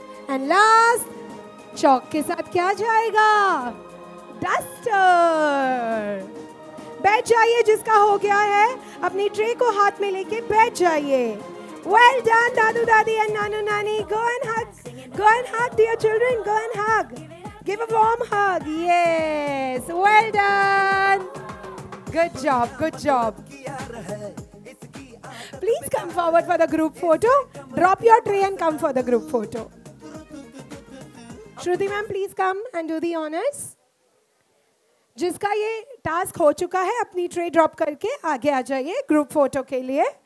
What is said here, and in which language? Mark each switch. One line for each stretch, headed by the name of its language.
Hindi: And last, चौक के साथ क्या जाएगा? डस्टर. बैठ जाइए, जिसका हो गया है अपनी ट्रे को हाथ में लेके बैठ जाइए.
English: Well done, दादू दादी and नानू नानी. Go and hug dear children. Go and hug. Give a warm hug. Yes, well done. Good job. Please come forward for the group photo. Drop your tray and come for the group photo. Shruti ma'am, please come and do the honors.
Hindi: जिसका ये task हो चुका है, अपनी tray drop करके आगे आ जाइए group photo के लिए.